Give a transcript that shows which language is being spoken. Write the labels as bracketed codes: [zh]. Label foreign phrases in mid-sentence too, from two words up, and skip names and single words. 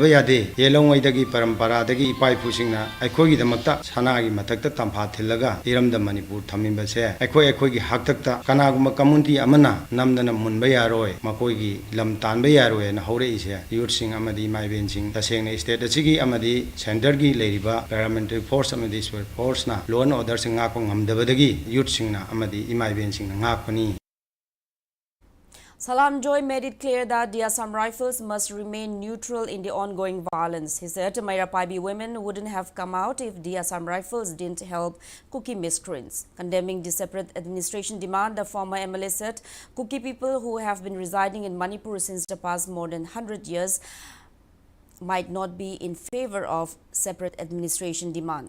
[mni] yade yelongoi dagi parampara dagi ipai pusingna aikoi gi damakta sana gi matakta tampha thilaga iram da Manipur thamimba se aikoi gi haktakta kanaguma community amana namdana munba yaroi makoi gi lam tanba yaroi na hore ise youth sing amadi mai ben sing taseng state asigi amadi center gi leiriba [en] paramilitary force [mni] amadi force na [en] law and order [mni] sing ngak ngamdabadagi youth sing na amadi imai ben sing ngak pani. [en] Salam Joy made it clear that the Assam Rifles must remain neutral in the ongoing violence. He said Mairapaibi women wouldn't have come out if the Assam Rifles didn't help Kuki miscreants. Condemning the separate administration demand, the former MLA said Kuki people who have been residing in Manipur since the past more than 100 years might not be in favor of separate administration demand.